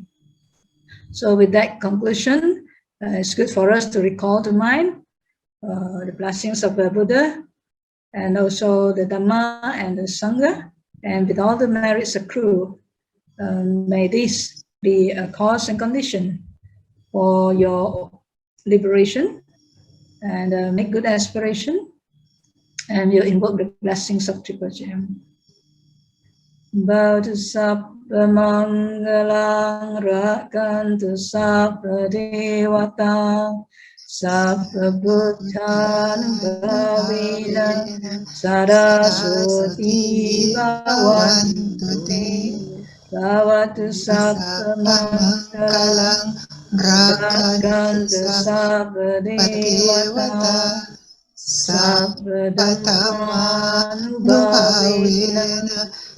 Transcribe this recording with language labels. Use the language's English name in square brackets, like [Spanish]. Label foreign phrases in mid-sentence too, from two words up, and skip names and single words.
[English] So with that conclusion, it's good for us to recall to mind the blessings of the Buddha and also the Dhamma and the Sangha, and with all the merits accrued, may this be a cause and condition for your liberation, and make good aspiration, and you invoke the blessings of Triple Gem. [Pali] Bhautu sabba mangalang rakantu sabba devata sabba buddhan bhavina saraswati bhavantu te bhavatu sabba mangalang rakantu sabba devata sabba dhamman bhavina